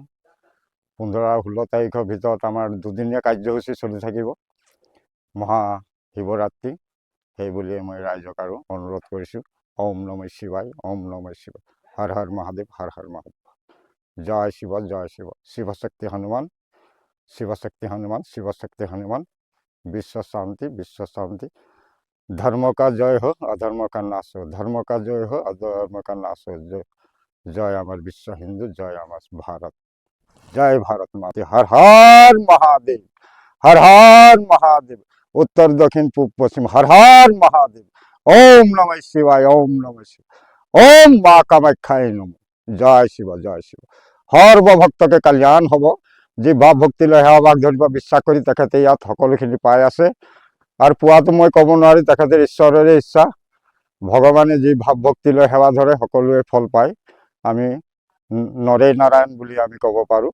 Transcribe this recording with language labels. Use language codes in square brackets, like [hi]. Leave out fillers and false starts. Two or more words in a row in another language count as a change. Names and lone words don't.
[as] 15 আৰু 16 তাৰিখৰ ভিতৰত আমাৰ 2দিনীয়া কাৰ্যসূচী চলি থাকিব মহাশিৱৰাত্ৰি। সেই বুলিয়ে মই ৰাইজক আৰু অনুৰোধ কৰিছোঁ। ওম নমঃ শিৱায়, ওম নমঃ শিৱায়। হৰ হৰ মহাদেৱ, হৰ হৰ মহাদেৱ। জয় শিৱ, জয় শিৱ। শিৱশক্তি হনুমান, শিৱশক্তি হনুমান, শিৱশক্তি হনুমান। বিশ্ব শান্তি, বিশ্ব শান্তি। [hi] धर्म का जय हो, अधर्म का नाश हो। धर्म का जय हो, अधर्म का नाश हो। जय अमर विश्व हिंदू, जय अमर भारत, जय भारत माता। हर हर महादेव, हर हर महादेव। उत्तर दक्षिण पूब पश्चिम हर हर महादेव। ओम नमः शिवाय, ओम नमः शिवाय। ओम माँ कामाख्याय नमः। जय शिव, जय शिव। [as] সৰ্বভক্ত কে কল্যাণ হ'ব। যি ভাৱ ভক্তি লৈ সেৱাভাগ ধৰিব বিশ্বাস কৰি তেখেতে ইয়াত সকলোখিনি পাই আছে। আৰু পোৱাটো মই ক'ব নোৱাৰি, তেখেতৰ ঈশ্বৰৰে ইচ্ছা। ভগৱানে যি ভাৱ ভক্তি লৈ সেৱা ধৰে সকলোৱে ফল পায়। আমি নৰেই নাৰায়ণ বুলি আমি ক'ব পাৰোঁ।